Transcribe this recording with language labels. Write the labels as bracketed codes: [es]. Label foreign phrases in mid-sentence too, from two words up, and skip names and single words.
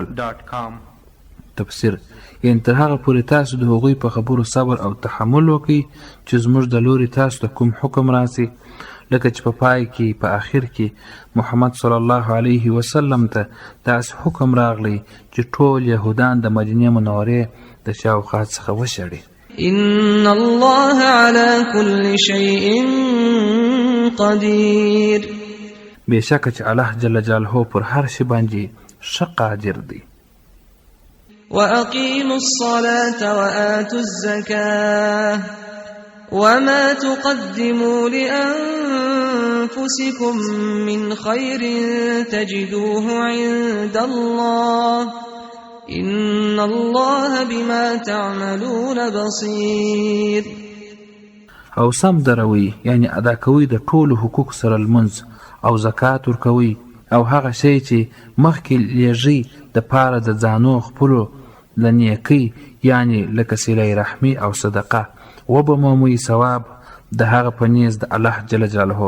[ps] تفسیر یعنی تر هغه پورې تاسو د هغوی په خبرو صبر او تحمل وکړئ چې زموږ د لوري تاسو ته کوم حکم راسي، لکه چې په پای کې په آخر کې محمد [ar] صلی الله علیه وسلم [ps] ته داسې حکم راغلی چې ټول یهودان د مدینې منورې د شاوخوا څخه وشړي. [ar] ان الله على كل شيء قدیر. [ps] بېشکه چې الله [ar] جل جلاله [ps] پر هر شي باندې ښه قادر دی. [ar] وأقيموا الصلاة وآتوا الزكاة وما تقدموا لأنفسكم من خير تجدوه عند الله إن الله بما تعملون بصير. [ps] او سم دروي یعنی ادا کوي د ټولو حقوق سره لمونځ او زکات ورکوي او هغه شی چې مخکې لیږي د پاره د ځانو خپلو د نیکۍ یعنی لکه صله رحمي او صدقه وبمومي ثواب د هغه په نیز د الله [ar] جل جلاله.